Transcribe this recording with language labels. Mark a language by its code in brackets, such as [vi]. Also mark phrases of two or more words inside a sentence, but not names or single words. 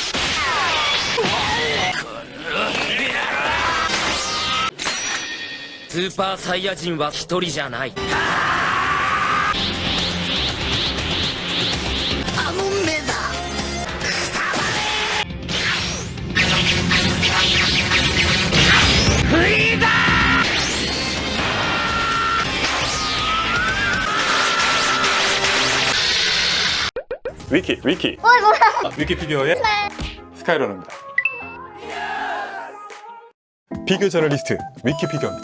[ja] スーパーサイヤ人は一人じゃない。あの目だ。フリーザ [ko] 위키 위키 피규어의 스카이러너입니다. 피규어 저널리스트 위키 피규어입니다.